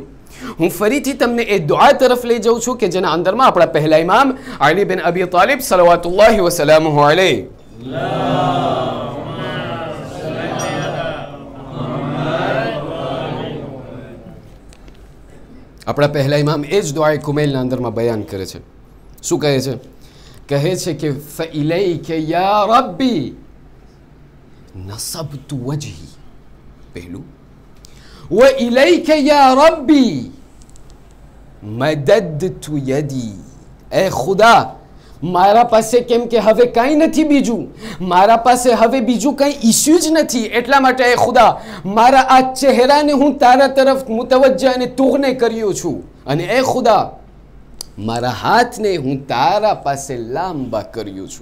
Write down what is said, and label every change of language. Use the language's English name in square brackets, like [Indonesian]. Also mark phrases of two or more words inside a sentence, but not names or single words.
[Gujarati] હું ફરીથી તમને એ દુઆ તરફ લઈ જાઉં છું કે જેના અંદરમાં આપણા પહેલા ઇમામ અલી બિન અબી તાલિબ [Arabic] صلوات الله وسلامه عليه [Gujarati] આપણા પહેલા ઇમામ એ જ દુઆ કુમૈલના અંદરમાં બયાન કરે છે. શું કહે છે? કહે છે કે [Arabic] فإليك يا ربي نصبت وجهي. પહેલું وإليك يا ربي مددت يدي. [Gujarati] اے ખુદા મારા પાસે કેમ કે હવે કાંઈ નથી બીજું, મારા પાસે હવે બીજું કંઈ ઇસ્યુ જ નથી, એટલા માટે એ ખુદા મારા આ ચહેરાને હું તારા તરફ મુતવજ્જહ અને તુગને કર્યો છું, અને એ ખુદા મારા હાથને હું તારા પાસે લાંબા કર્યો છું.